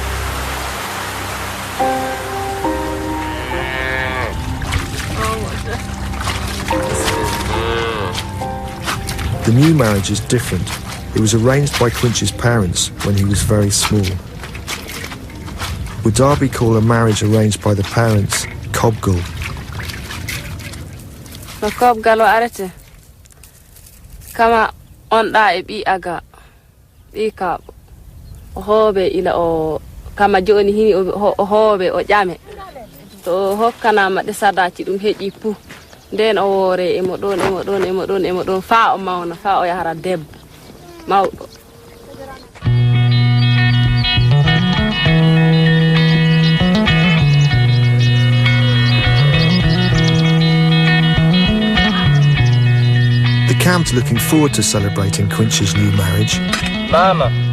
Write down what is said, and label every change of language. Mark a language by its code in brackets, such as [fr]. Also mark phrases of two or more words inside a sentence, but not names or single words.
[en] The new marriage is different. It was arranged by Quincy's parents when he was very small. Would Darby call a marriage arranged by the parents Kobgal? [ff] Kobgal o arete. Kama on da e bi aga. Ika hobe ila o kama joni hini o hobe o jame. To hokkana ma de sadaci dum heji pu. Den o wore e mo don fa o mawna fa o yahara debbo mawdo. [en] The camp's looking forward to celebrating Quincy's new marriage. Mama.